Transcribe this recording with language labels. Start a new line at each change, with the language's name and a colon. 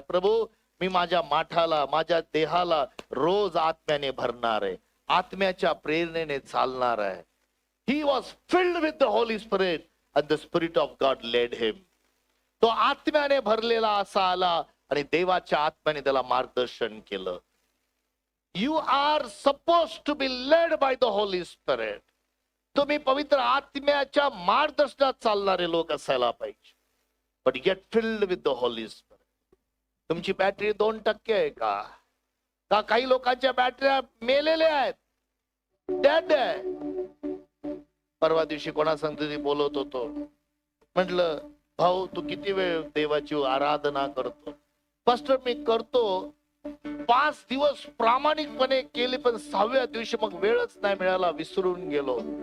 Marathi: प्रभू मी माझ्या माठाला, माझ्या देहाला रोज आत्म्याने भरणार आहे. आत्म्याच्या प्रेरणेने चालणार आहे.
English: He was filled with the holy spirit and the spirit of God led him.
Marathi: तो आत्म्याने भरलेला असा आला आणि देवाच्या आत्म्याने त्याला मार्गदर्शन केलं.
English: You are suppose to be led by the holy spirit.
Marathi: तुम्ही पवित्र आत्म्याच्या मार्गदर्शनात चालणारे लोक असायला पाहिजे.
English: But get filled with the holy spirit.
Marathi: तुमची बॅटरी 2% आहे का? काही लोकांच्या बॅटऱ्या मेलेल्या आहेत, डेड आहे. परवा दिवशी कोणा सांगतो बोलत होतो. म्हटलं भाऊ तू किती वेळ देवाची आराधना करतो? पास्टर मी करतो 5 दिवस प्रामाणिकपणे केले, पण 6व्या दिवशी मग वेळच नाही मिळाला, विसरून गेलो.